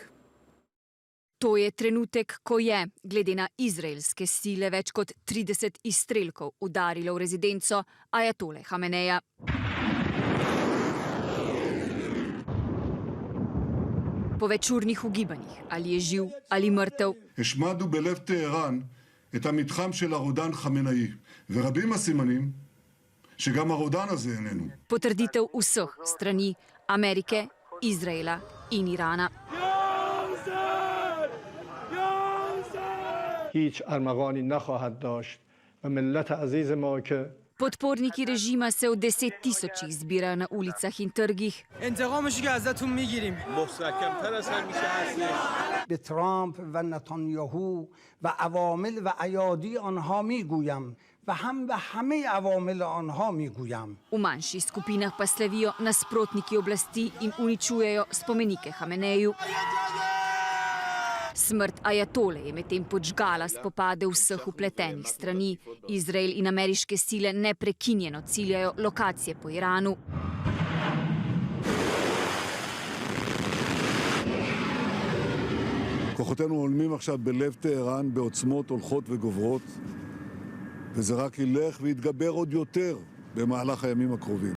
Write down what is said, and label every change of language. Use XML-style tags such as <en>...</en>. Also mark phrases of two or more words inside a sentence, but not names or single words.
<sl>To je trenutek, ko je, glede na izraelske sile, več kot 30 izstrelkov udarilo v rezidenco ajatole Hameneja. Po večurnih ugibanjih, ali je živ ali mrtev.</sl> <he>השמדנו בלב טהרן את המתחם של הרודן חמנאי, ורבים הסימנים שגם הרודן הזה איננו.</he> <sl>Potrditev vseh strani Amerike, Izraela in Irana.</sl> <fa>هیچ ارمغانی نخواهد داشت و ملت عزیز ما که</fa> <sl>Podporniki režima se v 10 tisočih zbirajo na ulicah in trgih.</sl> <fa>به ترامپ و نتانیاهو و عوامل و ایادی آنها میگویم و هم به همه عوامل آنها میگویم.</fa> <sl>V manjših skupinah pa slavijo nasprotniki oblasti in uničujejo spomenike Hameneju. Smrt ajatole je medtem podžgala spopade vseh vpletenih strani. Izrael in ameriške sile neprekinjeno ciljajo lokacije po Iranu.</sl> <he>כוחותינו עולמים עכשיו בלב טהרן בעוצמות הולכות וגוברות, וזה רק ילך ויתגבר עוד יותר במהלך הימים הקרובים.</he>